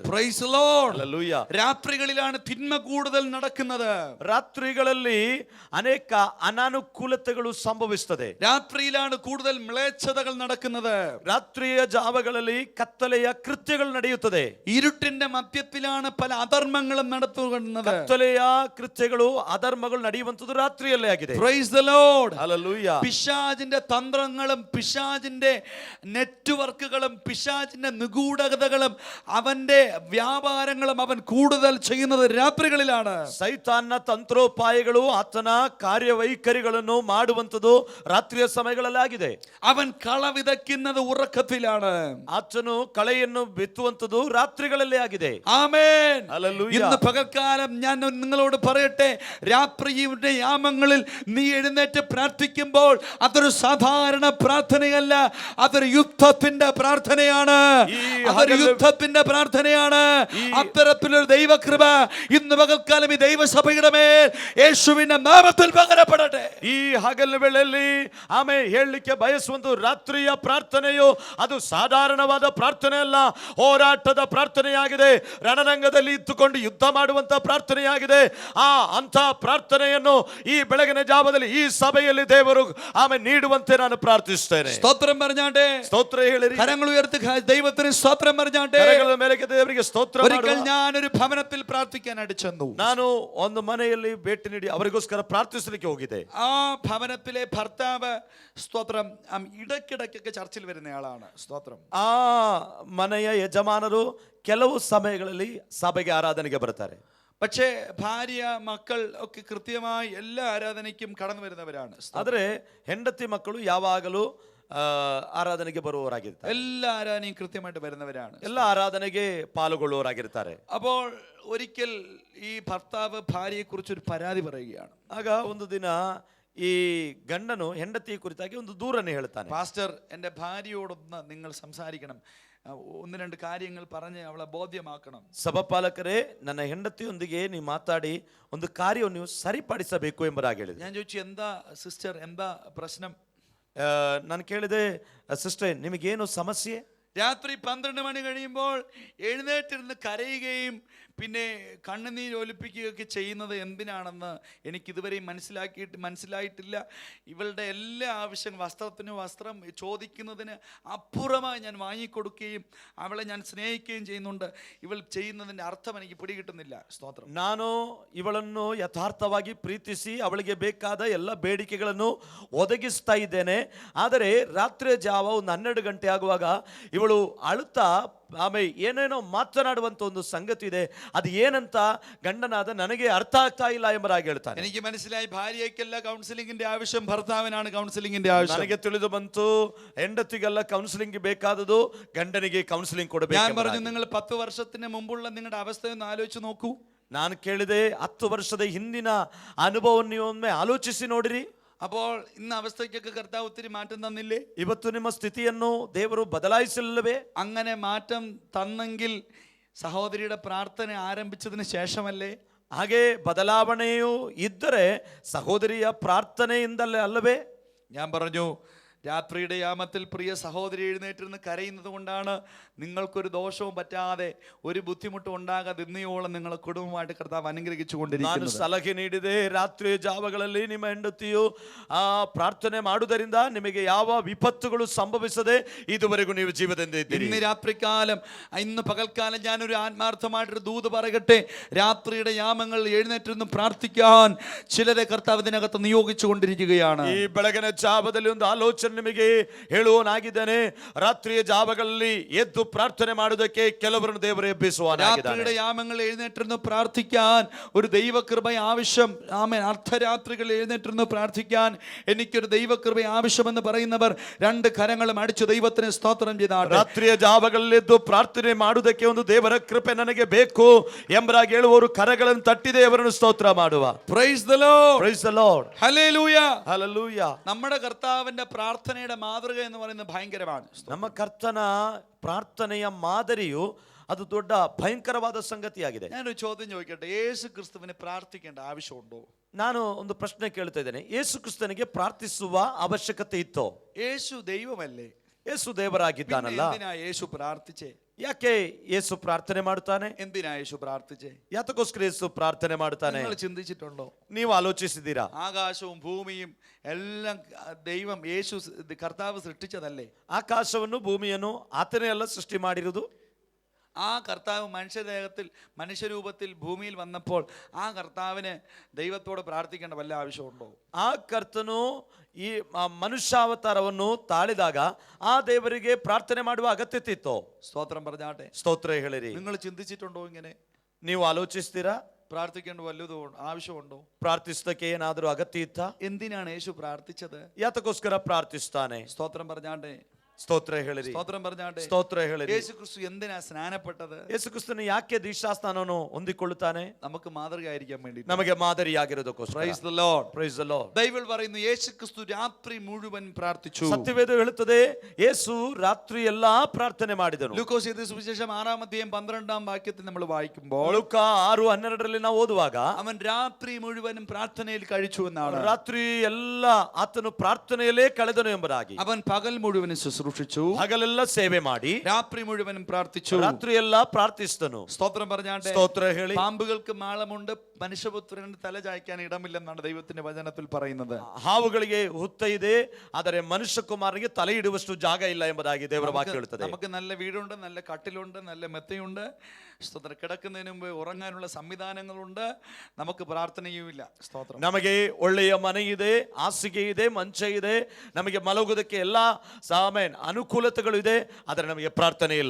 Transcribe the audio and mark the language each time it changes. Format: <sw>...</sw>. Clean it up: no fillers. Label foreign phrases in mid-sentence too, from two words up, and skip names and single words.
<en>Praise the Lord.</en> <kn>ಹಲ್ಲೆಲೂಯಾ.</kn> <ml>രാത്രികളിലാണ് തിന്മ കൂടുതൽ നടക്കുന്നത്.</ml> <kn>ರಾತ್ರಿಗಳಲ್ಲಿ ಅನೇಕ ಅನಾನುಕೂಲತೆಗಳು ಸಂಭವಿಸುತ್ತದೆ.</kn> <ml>രാത്രിയിലാണ് കൂടുതൽ മ്ലേച്ഛതകൾ നടക്കുന്നത്.</ml> <kn>ರಾತ್ರಿಯ ಜಾವಗಳಲ್ಲಿ ಕತ್ತಲೆಯ ಕೃತ್ಯಗಳು ನಡೆಯುತ್ತದೆ.</kn> <ml>ഇരുട്ടിന്റെ മധ്യത്തിലാണ് പല അധർമ്മങ്ങളും നടത്തുന്നത്.</ml> <kn>ಕತ್ತಲೆಯ ಕೃತ್ಯಗಳು ಅಧರ್ಮಗಳು ನಡೆಯುವಂತದ್ದು ರಾತ್ರಿಯಲ್ಲೇ ಆಗಿದೆ.</kn> <en>Praise the Lord.</en> <kn>ಹಲ್ಲೆಲೂಯಾ.</kn> <ml>പിശാചിന്റെ തന്ത്രങ്ങളും പിശാചിന്റെ നെറ്റ്വർക്കുകളും പിശാചിന്റെ നിഗൂഢതകളും അവന്റെ വ്യാപാരങ്ങളും അവൻ കൂടുതൽ ചെയ്യുന്നത് രാത്രികളിലാണ്.</ml> <kn>ಸೈತಾನ್ನ ತಂತ್ರೋಪಾಯಗಳು ಆತನ ಕಾರ್ಯವೈಖರಿಗಳನ್ನು ಮಾಡುವಂತದ್ದು ರಾತ್ರಿಯ ಸಮಯಗಳಲ್ಲಿ ಆಗಿದೆ.</kn> <ml>അവൻ കള വിതയ്ക്കുന്നത് ഉറക്കത്തിലാണ്.</ml> <kn>ಆತನು ಕಳೆಯನ್ನು ಬಿತ್ತುವಂತದ್ದು ರಾತ್ರಿಗಳಲ್ಲೇ ಆಗಿದೆ.</kn> <ml>ആമേൻ. ഹല്ലേലൂയ. ഇന്ന് പകൽക്കാലം ഞാൻ നിങ്ങളോട് പറയട്ടെ, രാത്രിയുടെ യാമങ്ങളിൽ നീ എഴുന്നേറ്റ് പ്രാർത്ഥിക്കുമ്പോൾ അതൊരു സാധാരണ പ്രാർത്ഥനയല്ല, അതൊരു യുദ്ധത്തിന്റെ പ്രാർത്ഥനയാണ്. അതൊരു യുദ്ധത്തിന്റെ പ്രാർത്ഥനയാണ്. അത്തരത്തിലൊരു ദൈവകൃപ ഇന്ന് പകൽക്കാലം ഈ ദൈവസഭയുടെ മേൽ യേശുവിന്റെ നാമത്തിൽ പകരപ്പെടട്ടെ.</ml> <kn>ಈ ಹಗಲ ವೇಳೆಯಲ್ಲಿ ಹೇಳಲಿಕ್ಕೆ ಬಯಸುವಂತ ರಾತ್ರಿಯ ಪ್ರಾರ್ಥನೆಯು ಅದು ಸಾಧಾರಣವಾದ ಪ್ರಾರ್ಥನೆ ಅಲ್ಲ, ಹೋರಾಟದ ಪ್ರಾರ್ಥನೆಯಾಗಿದೆ. ರಣರಂಗದಲ್ಲಿ ಇದ್ದುಕೊಂಡು ಯುದ್ಧ ಮಾಡುವಂತ ಪ್ರಾರ್ಥನೆಯಾಗಿದೆ. ಅಂತ ಪ್ರಾರ್ಥನೆಯನ್ನು ಈ ಬೆಳಗಿನ ಜಾವದಲ್ಲಿ ಈ ಸಭೆಯಲ್ಲಿ ದೇವರು ನೀಡುವಂತೆ ನಾನು ಪ್ರಾರ್ಥಿಸುತ್ತೇನೆ.</kn> <ml>ಸ್ತೋತ್ರಂ പറഞ്ഞാട്ടെ.</ml> <kn>ಸ್ತೋತ್ರ ಹೇಳಿರಿ.</kn> <ml>കരങ്ങൾ ഉയർത്തി ദൈവത്തിന് സ്തോത്രം പറഞ്ഞാട്ടെ.</ml> <kn>ಕರಗಳ ಮೇಲೆ ದೇವರಿಗೆ ಸ್ತೋತ್ರ ಮಾಡುವ.</kn> <ml>ഒരിക്കൽ ഞാനൊരു ഭവനത്തിൽ പ്രാർത്ഥിക്കാനായിട്ട് ചെന്നു.</ml> <kn>ನಾನು ಒಂದು ಮನೆಯಲ್ಲಿ ಭೇಟಿ ನೀಡಿ ಅವರಿಗೋಸ್ಕರ ಪ್ರಾರ್ಥಿಸಲಿಕ್ಕೆ ಹೋಗಿದ್ದೆ.</kn> <ml>ആ ഭവനത്തിലെ ഭർത്താവ് സ്തോത്രം ഇടയ്ക്കിടയ്ക്കൊക്കെ ചർച്ചിൽ വരുന്നയാളാണ്. സ്തോത്രം.</ml> <kn>ಆ ಮನೆಯ ಯಜಮಾನರು ಕೆಲವು ಸಮಯಗಳಲ್ಲಿ ಸಭೆಗೆ ಆರಾಧನೆಗೆ ಬರ್ತಾರೆ.</kn> <ml>പക്ഷേ ഭാര്യ മക്കൾ ഒക്കെ കൃത്യമായി എല്ലാ ആരാധനയ്ക്കും കടന്നു വരുന്നവരാണ്.</ml> <kn>ಆದರೆ ಹೆಂಡತಿ ಮಕ್ಕಳು ಯಾವಾಗಲೂ ಆರಾಧನೆಗೆ ಬರುವವರಾಗಿರ್ತಾರೆ.</kn> <ml>എല്ലാ ആരാധനയും കൃത്യമായിട്ട് വരുന്നവരാണ്.</ml> <kn>ಎಲ್ಲ ಆರಾಧನೆಗೆ ಪಾಲ್ಗೊಳ್ಳುವವರಾಗಿರ್ತಾರೆ.</kn> <ml>അപ്പോൾ ഒരിക്കൽ ഈ ഭർത്താവ് ഭാര്യയെ കുറിച്ച് ഒരു പരാതി പറയുകയാണ്.</ml> <kn>ಆಗ ಒಂದು ದಿನ ಈ ಗಂಡನು ಹೆಂಡತಿಯ ಕುರಿತಾಗಿ ಒಂದು ದೂರನ್ನು ಹೇಳ್ತಾನೆ.</kn> <ml>പാസ്റ്റർ, എൻ്റെ ഭാര്യയോടൊന്ന് നിങ്ങൾ സംസാരിക്കണം, ഒന്ന് രണ്ട് കാര്യങ്ങൾ പറഞ്ഞ് അവളെ ബോധ്യമാക്കണം.</ml> <kn>ಸಭಾಪಾಲಕರೇ, ನನ್ನ ಹೆಂಡತಿಯೊಂದಿಗೆ ನೀವು ಮಾತಾಡಿ ಒಂದು ಕಾರ್ಯವನ್ನು ನೀವು ಸರಿಪಡಿಸಬೇಕು ಎಂಬುದಾಗಿ ಹೇಳಿದೆ.</kn> <ml>ഞാൻ ചോദിച്ചു, എന്താ സിസ്റ്റർ, എന്താ പ്രശ്നം?</ml> <kn>ನಾನು ಕೇಳಿದೆ, ಸಿಸ್ಟರ್ ನಿಮಗೇನು ಸಮಸ್ಯೆ?</kn> <ml>രാത്രി 12 മണി കഴിയുമ്പോൾ എഴുന്നേറ്റിരുന്ന് കരയുകയും പിന്നെ കണ്ണുനീർ ഒലിപ്പിക്കുകയൊക്കെ ചെയ്യുന്നത് എന്തിനാണെന്ന് എനിക്കിതുവരെയും മനസ്സിലായിട്ടില്ല. ഇവളുടെ എല്ലാ ആവശ്യം, വസ്ത്രത്തിന് വസ്ത്രം ചോദിക്കുന്നതിന് അപ്പുറമായി ഞാൻ വാങ്ങിക്കൊടുക്കുകയും അവളെ ഞാൻ സ്നേഹിക്കുകയും ചെയ്യുന്നുണ്ട്. ഇവൾ ചെയ്യുന്നതിൻ്റെ അർത്ഥം എനിക്ക് പിടികിട്ടുന്നില്ല. സ്തോത്രം.</ml> <kn>ನಾನು ಇವಳನ್ನು ಯಥಾರ್ಥವಾಗಿ ಪ್ರೀತಿಸಿ ಅವಳಿಗೆ ಬೇಕಾದ ಎಲ್ಲ ಬೇಡಿಕೆಗಳನ್ನು ಒದಗಿಸ್ತಾ ಇದ್ದೇನೆ. ಆದರೆ ರಾತ್ರಿ ಜಾವ ಒಂದು 12 ಗಂಟೆ ಆಗುವಾಗ ಇವಳು ಅಳುತ್ತಾ ಆಮೇಲೆ ಏನೇನೋ ಮಾತನಾಡುವಂತ ಒಂದು ಸಂಗತಿ ಇದೆ. ಅದು ಏನಂತ ಗಂಡನಾದ ನನಗೆ ಅರ್ಥ ಆಗ್ತಾ ಇಲ್ಲ ಎಂಬುದಾಗಿ ಹೇಳ್ತಾನೆ.</kn> <ml>എനിക്ക് മനസ്സിലായി, ഭാര്യയ്ക്കല്ല കൗൺസിലിംഗിന്റെ ആവശ്യം, ഭർത്താവിനാണ് കൗൺസിലിംഗിന്റെ ആവശ്യം.</ml> <kn>ನನಗೆ ತಿಳಿದು ಬಂತು, ಹೆಂಡತಿಗೆಲ್ಲ ಕೌನ್ಸಿಲಿಂಗ್ ಬೇಕಾದದು, ಗಂಡನಿಗೆ ಕೌನ್ಸಿಲಿಂಗ್ ಕೊಡಬೇಕು.</kn> <ml>ഞാൻ പറഞ്ഞു, നിങ്ങൾ 10 വർഷത്തിന് മുമ്പുള്ള നിങ്ങളുടെ അവസ്ഥയൊന്ന് ആലോചിച്ച് നോക്കൂ.</ml> <kn>ನಾನು ಕೇಳಿದೆ, 10 ವರ್ಷದ ಹಿಂದಿನ ಅನುಭವವನ್ನು ನೀವು ಒಮ್ಮೆ ಆಲೋಚಿಸಿ ನೋಡಿರಿ.</kn> <ml>അപ്പോൾ ഇന്ന് അവസ്ഥയ്ക്കൊക്കെ കർത്താവ് ഒത്തിരി മാറ്റം തന്നില്ലേ?</ml> <kn>ಇವತ್ತು ನಿಮ್ಮ ಸ್ಥಿತಿಯನ್ನು ದೇವರು ಬದಲಾಯಿಸಲಿಲ್ಲವೇ?</kn> <ml>അങ്ങനെ മാറ്റം തന്നെങ്കിൽ സഹോദരിയുടെ പ്രാർത്ഥന ആരംഭിച്ചതിന് ശേഷമല്ലേ?</ml> <kn>ಹಾಗೆ ಬದಲಾವಣೆಯು ಇದ್ದರೆ ಸಹೋದರಿಯ ಪ್ರಾರ್ಥನೆಯಿಂದಲೇ ಅಲ್ಲವೇ?</kn> <ml>ഞാൻ പറഞ്ഞു, രാത്രിയുടെ യാമത്തിൽ പ്രിയ സഹോദരി എഴുന്നേറ്റിരുന്ന് കരയുന്നത് കൊണ്ടാണ് നിങ്ങൾക്കൊരു ദോഷവും പറ്റാതെ ഒരു ബുദ്ധിമുട്ടും ഉണ്ടാകാതെ ഇന്നയോളം നിങ്ങളെ കുടുംബമായിട്ട് കർത്താവ് അനുഗ്രഹിച്ചു കൊണ്ടിരിക്കുന്നത്.</ml> <kn>ನಾನು ಸಲಹೆ ನೀಡಿದೆ, ರಾತ್ರಿ ಜಾವಗಳಲ್ಲಿ ನಿಮ್ಮ ಹೆಂಡತಿಯು ಪ್ರಾರ್ಥನೆ ಮಾಡುವುದರಿಂದ ನಿಮಗೆ ಯಾವ ವಿಪತ್ತುಗಳು ಸಂಭವಿಸದೆ ഇതുവರೆಗೂ ನೀವು ಜೀವದಿಂದ ಇದ್ದೀರಿ.</kn> <ml>ഇന്ന് രാത്രികാലം, ഇന്ന് പകൽക്കാലം ഞാനൊരു ആത്മാർത്ഥമായിട്ടൊരു ദൂത് പറയട്ടെ. രാത്രിയുടെ യാമങ്ങൾ എഴുന്നേറ്റിരുന്ന് പ്രാർത്ഥിക്കാൻ ചിലരെ കർത്താവ് ഇതിനകത്ത് നിയോഗിച്ചു കൊണ്ടിരിക്കുകയാണ്.</ml> <kn>ಈ ಬೆಳಗಿನ ಜಾವದಲ್ಲಿ ಒಂದು ಆಲೋಚನೆ ನಿಮಗೆ ಹೇಳುವನಾಗಿದ್ದಾನೆ. ರಾತ್ರಿಯ ಜಾವಗಳಲ್ಲಿ ಎದ್ದು ಪ್ರಾರ್ಥನೆ ಮಾಡುವುದಕ್ಕೆ ಕೆಲವರನ್ನು ದೇವರು ಎಬ್ಬಿಸುವನಾಗಿದ್ದಾನೆ.</kn> <ml>രാത്രിയുടെ യാമങ്ങൾ എഴുന്നേറ്റിരുന്ന് പ്രാർത്ഥിക്കാൻ ഒരു ദൈവകൃപ ആവശ്യം. ആമേൻ. അർദ്ധരാത്രികൾ എഴുന്നേറ്റിരുന്ന് പ്രാർത്ഥിക്കാൻ എനിക്കൊരു ദൈവകൃപ ആവശ്യമെന്ന് പറയുന്നവർ 2 കരങ്ങളും അടിച്ചു ദൈവത്തിന് സ്തോത്രം ചെയ്താട്ടെ.</ml> <kn>ರಾತ್ರಿಯ ಜಾವಗಳಲ್ಲಿ ಎದ್ದು ಪ್ರಾರ್ಥನೆ ಮಾಡುವುದಕ್ಕೆ ಒಂದು ದೇವರ ಕೃಪೆ ನನಗೆ ಬೇಕು ಎಂಬುದಾಗಿ ಹೇಳುವವರು ಕರಗಳನ್ನು ತಟ್ಟಿ ದೇವರನ್ನು ಸ್ತೋತ್ರ ಮಾಡುವ.</kn> <en>Praise the Lord. Praise the Lord. Hallelujah. Hallelujah.</en> <ml>നമ്മുടെ കർത്താവിന്റെ പ്രാർത്ഥനയുടെ മാതൃക എന്ന് പറയുന്നത് ഭയങ്കരമാണ്.</ml> <kn>ನಮ್ಮ ಕರ್ತನ ಪ್ರಾರ್ಥನೆಯ ಮಾದರಿಯು ಅದು ದೊಡ್ಡ ಭಯಂಕರವಾದ ಸಂಗತಿಯಾಗಿದೆ.</kn> <ml>ഞാനൊരു ചോദ്യം ചോദിക്കട്ടെ, യേശു ക്രിസ്തുവിനെ പ്രാർത്ഥിക്കേണ്ട ആവശ്യമുണ്ടോ?</ml> <kn>ನಾನು ಒಂದು ಪ್ರಶ್ನೆ ಕೇಳ್ತಾ ಇದ್ದೇನೆ, ಯೇಸು ಕ್ರಿಸ್ತನಿಗೆ ಪ್ರಾರ್ಥಿಸುವ ಅವಶ್ಯಕತೆ ಇತ್ತೋ?</kn> <ml>യേശു ദൈവമല്ലേ?</ml> <kn>ಯೇಸು ದೇವರಾಗಿದ್ದಾನಲ್ಲ,</kn> <ml>എന്തിനാ യേശു പ്രാർത്ഥിച്ചേ?</ml> <kn>ಯಾಕೆ ಯೇಸು ಪ್ರಾರ್ಥನೆ ಮಾಡ್ತಾನೆ?</kn> <ml>എന്തിനാ യേശു പ്രാർത്ഥിച്ചേ?</ml> <kn>ಯಾತಕ್ಕೋಸ್ಕರ ಯೇಸು ಪ್ರಾರ್ಥನೆ ಮಾಡ್ತಾನೆ?</kn> <ml>നിങ്ങൾ ചിന്തിച്ചിട്ടുണ്ടോ?</ml> <kn>ನೀವು ಆಲೋಚಿಸಿದ್ದೀರಾ?</kn> <ml>ആകാശവും ഭൂമിയും എല്ലാം ദൈവം യേശു കർത്താവ് സൃഷ്ടിച്ചതല്ലേ?</ml> <kn>ಆಕಾಶವನ್ನು ಭೂಮಿಯನ್ನು ಆತನೇ ಎಲ್ಲ ಸೃಷ್ಟಿ ಮಾಡಿರುವುದು.</kn> <ml>ആ കർത്താവ് മനുഷ്യരൂപത്തിൽ ഭൂമിയിൽ വന്നപ്പോൾ ആ കർത്താവിന് ദൈവത്തോട് പ്രാർത്ഥിക്കേണ്ട വല്ല ആവശ്യമുണ്ടോ?</ml> <kn>ಆ ಕರ್ತನು ಈ ಮನುಷ್ಯಾವತಾರವನ್ನು ತಾಳಿದಾಗ ಆ ದೇವರಿಗೆ ಪ್ರಾರ್ಥನೆ ಮಾಡುವ ಅಗತ್ಯತೆ ಇತ್ತು.</kn> <ml>സ്തോത്രം പറഞ്ഞാട്ടെ.</ml> <kn>ಸ್ತೋತ್ರ ಹೇಳಿರಿ.</kn> <ml>നിങ്ങൾ ചിന്തിച്ചിട്ടുണ്ടോ ഇങ്ങനെ?</ml> <kn>ನೀವು ಆಲೋಚಿಸ್ತೀರಾ?</kn> <ml>പ്രാർത്ഥിക്കേണ്ട വല്ലതും ആവശ്യമുണ്ടോ?</ml> <kn>ಪ್ರಾರ್ಥಿಸೋದಕ್ಕೆ ಏನಾದರೂ ಅಗತ್ಯ ಇತ್ತಾ?</kn> <ml>എന്തിനാണ് യേശു പ്രാർത്ഥിച്ചത്?</ml> <kn>ಯಾತಕ್ಕೋಸ್ಕರ ಪ್ರಾರ್ಥಿಸ್ತಾನೆ?</kn> <ml>സ്തോത്രം പറഞ്ഞാട്ടെ.</ml> <kn>ಸ್ತೋತ್ರ ಹೇಳಿರಿ,</kn> <ml>സ്തോത്രം പറഞ്ഞാട്ടെ.</ml> <kn>ಸ್ತೋತ್ರ ಹೇಳಿರಿ.</kn> <ml>യേശു ക്രിസ്തു എന്തിനാ സ്നാനപ്പെട്ടത്?</ml> <kn>ಯೇಸು ಕ್ರಿಸ್ತನು ಯಾಕೆ ದೀಕ್ಷಾಸ್ನಾನವನ್ನು ಹೊಂದಿಕೊಳ್ಳುತ್ತಾನೆ?</kn> <ml>നമുക്ക് മാതൃകയായിരിക്കാൻ വേണ്ടി.</ml> <kn>ನಮಗೆ ಮಾದರಿಯಾಗಿರೋದಕ್ಕೋಸ್ಕರ.</kn> <en>Praise the Lord. Praise the Lord.</en> <ml>ബൈബിൾ പറയുന്നു യേശു ക്രിസ്തു രാത്രി മുഴുവൻ പ്രാർത്ഥിച്ചു.</ml> <kn>ಸತ್ಯವೇದ ಹೇಳುತ್ತದೆ ಯೇಸು ರಾತ್ರಿ ಎಲ್ಲಾ ಪ್ರಾರ್ಥನೆ ಮಾಡಿದನು.</kn> <ml>ലൂക്കോസ് എഴുതിയ സുവിശേഷം 6-ാം അധ്യായം 12-ാം വാക്യത്തിൽ നമ്മൾ വായിക്കുമ്പോൾ</ml> <kn>ಲೂಕ 6:12 ನಾವು ಓದುವಾಗ</kn> <ml>അവൻ രാത്രി മുഴുവനും പ്രാർത്ഥനയിൽ കഴിച്ചു എന്നാണ്.</ml> <kn>ರಾತ್ರಿ ಎಲ್ಲ ಆತನು ಪ್ರಾರ್ಥನೆಯಲ್ಲೇ ಕಳೆದನು ಎಂಬುದಾಗಿ.</kn> <ml>അവൻ പകൽ മുഴുവനും ശുശ്രൂഷിച്ചു,</ml> <kn>ಹಗಲೆಲ್ಲ ಸೇವೆ ಮಾಡಿ</kn> <ml>രാത്രി മുഴുവനും പ്രാർത്ഥിച്ചു,</ml> <kn>ರಾತ್ರಿ ಎಲ್ಲ ಪ್ರಾರ್ಥಿಸಿದನು.</kn> <ml>സ്തോത്രം പറഞ്ഞാട്ടെ.</ml> <kn>ಸ್ತೋತ್ರ ಹೇಳಿ.</kn> <ml>പാമ്പുകൾക്ക് മാളമുണ്ട്, മനുഷ്യപുത്രന് തല ചായ്ക്കാൻ ഇടമില്ലെന്നാണ് ദൈവത്തിന്റെ വചനത്തിൽ പറയുന്നത്.</ml> <kn>ಹಾವುಗಳಿಗೆ ಹುತ್ತ ಇದೆ, ಆದರೆ ಮನುಷ್ಯ ಕುಮಾರನಿಗೆ ತಲೆ ಇಡುವಷ್ಟು ಜಾಗ ಇಲ್ಲ ಎಂಬುದಾಗಿ ದೇವರ ವಾಕ್ಯ ಹೇಳುತ್ತದೆ.</kn> <ml>നമുക്ക് നല്ല വീടുണ്ട്, നല്ല കട്ടിലുണ്ട്, നല്ല മെത്തയുണ്ട്, സ്തോത്രം, കിടക്കുന്നതിന് മുമ്പ് ഉറങ്ങാനുള്ള സംവിധാനങ്ങളുണ്ട്, നമുക്ക് പ്രാർത്ഥനയുമില്ല. സ്തോത്രം.</ml> <kn>ನಮಗೆ ಒಳ್ಳೆಯ ಮನೆ ಇದೆ, ಹಾಸಿಗೆ ಇದೆ, ಮಂಚ ಇದೆ, ನಮಗೆ ಮಲಗುವುದಕ್ಕೆ ಎಲ್ಲಾ ಅನುಕೂಲತೆಗಳು ಇದೆ, ಆದರೆ ನಮಗೆ ಪ್ರಾರ್ಥನೆ ಇಲ್ಲ.</kn>